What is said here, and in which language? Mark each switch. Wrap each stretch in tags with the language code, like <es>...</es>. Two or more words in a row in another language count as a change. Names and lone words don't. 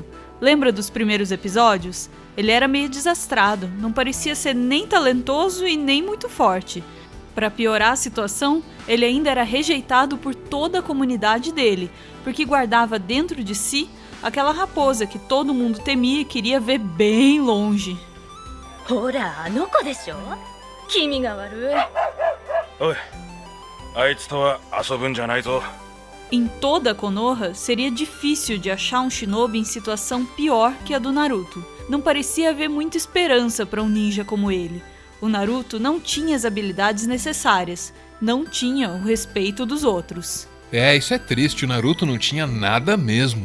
<pt>Lembra dos primeiros episódios? Ele era meio desastrado, não parecia ser nem talentoso e nem muito forte. Para piorar a situação, ele ainda era rejeitado por toda a comunidade dele, porque guardava dentro de si aquela raposa que todo mundo temia e queria ver bem longe. Ora,</pt> <ja>あの子でしょ? 君が悪い。おい、あいつとは遊ぶんじゃないぞ。</ja> <pt>Em toda a Konoha, seria difícil de achar um shinobi em situação pior que a do Naruto. Não parecia haver muita esperança para um ninja como ele. O Naruto não tinha as habilidades necessárias, não tinha o respeito dos outros. Isso é triste, o Naruto não tinha nada mesmo.</pt>